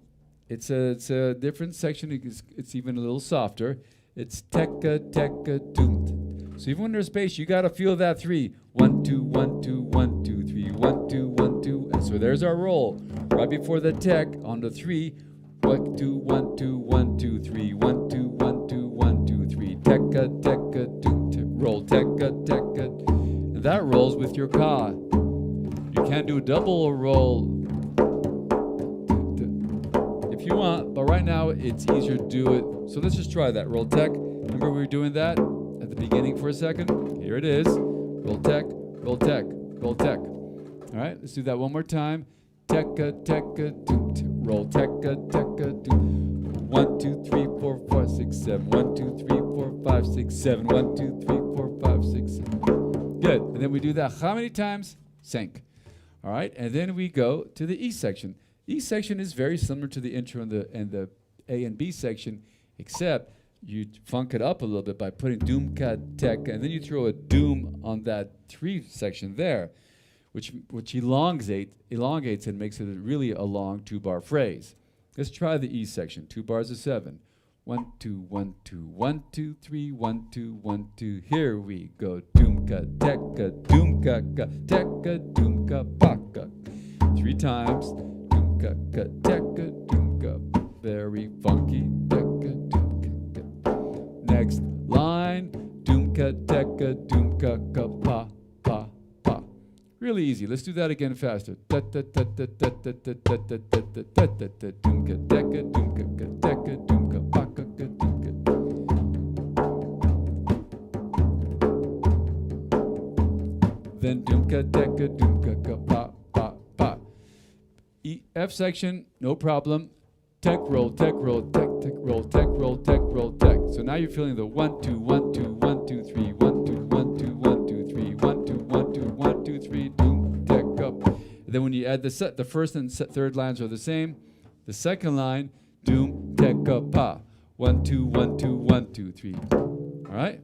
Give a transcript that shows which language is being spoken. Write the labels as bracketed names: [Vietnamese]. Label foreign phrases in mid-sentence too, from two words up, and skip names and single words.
[English] It's a different section. It's even a little softer. It's tekka tekka doom. So even when there's space, you gotta feel that 3. 1 2 1 2 1 2 3 1 2 1 2. And so there's our roll. Right before the tek on the 3. 1 2 1 2 1 2 3 1 2 1 2 1 2 3. Tekka tekka doom. Roll tekka tekka. And that rolls with your ka. You can't do a double roll if you want, but right now it's easier to do it. So let's just try that. Roll tek. Remember we were doing that at the beginning for a second? Here it is. Roll tek, roll tek, roll tek. All right, let's do that one more time. Tekka, tekka, doom, roll tekka, tekka, doom. 1 2 3 4 5 6 7. 1 2 3 4 5 6 7. 1 2 3 4 5 6 7. Good. And then we do that how many times? Sync. All right, and then we go to the E section. E section is very similar to the intro and the A and B section, except you funk it up a little bit by putting doom ka tek, and then you throw a doom on that 3 section there, which elongates and makes it really a long 2-bar phrase. Let's try the E section. 2 bars of 7. 1 2 1 2 1 2 3 1 2 1 2. Here we go. Doom ka tek ka doom ka ka tek ka doom ka pa ka. 3 times. Ka ka tekka doomka, very funky. Tekka doomka. Next line, doomka tekka doomka ka pa pa pa. Really easy. Let's do that again faster. Doomka tekka doomka ka tekka doomka pa ka ka doomka. Then doomka tekka doomka ka pa. F section, no problem. Tek roll, tek roll, tek tek roll, tek roll, tek roll, tek. So now you're feeling the 1 2 1 2 1 2 3 1 2 1 2 1 2 3 1 2 1 2 1 2 3 doom tek up. And then when you add the first and third lines are the same. The second line, doom tek up pa. 1 2 1 2 1 2 3. All right.